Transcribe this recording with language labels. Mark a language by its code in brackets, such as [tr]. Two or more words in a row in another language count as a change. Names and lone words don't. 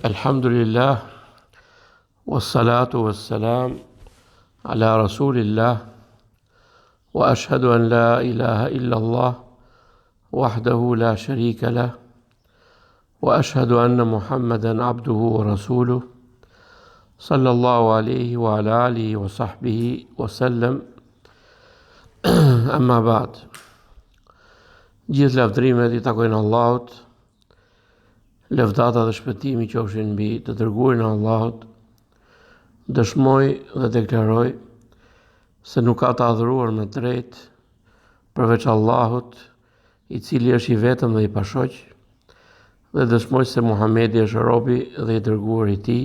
[ar] الحمد لله، والصلاة والسلام على رسول الله، وأشهد أن لا إله إلا الله، وحده لا شريك له، وأشهد أن محمدا عبده ورسوله، صلى الله عليه وعلى آله وصحبه وسلم، أما بعد. [sq] Gjithë lavdrimet I takojnë Allahut, lëvdata dhe shpëtimi qofshin mbi të dërguarin e Allahut. Dëshmoj dhe deklaroj se nuk ka të adhuruar me drejt përveç Allahut, I cili është I vetëm dhe I pashoq, dhe dëshmoj se Muhamedi është robi dhe I dërguar I Tij.